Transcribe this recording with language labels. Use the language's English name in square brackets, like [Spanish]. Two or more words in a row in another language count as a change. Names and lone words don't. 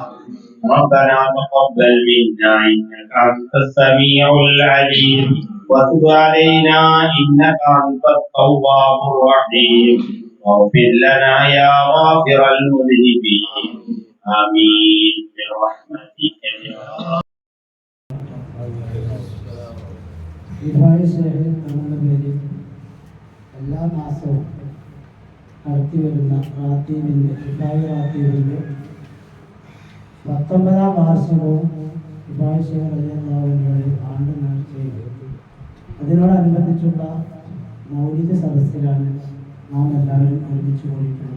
[Arabic] ربنا تقبل منا إنك أنت السميع العليم وتب علينا إنك أنت التواب الرحيم واغفر لنا يا غافر المذنبين. آمين برحمتك يا [Malayalam] വിഭാഗ ശേഖരം എന്ന പേരിൽ എല്ലാ മാസവും നടത്തിവരുന്ന റാത്തീബിൻ്റെ 19-ാം വാർഷികവും ആണ്ട് നേർച്ചയും അതിനോടനുബന്ധിച്ചുള്ള മൗലിദ് സദസ്സിലാണ് നാം എല്ലാവരും ഒരുമിച്ച് കൂടിയിട്ടുള്ളത്.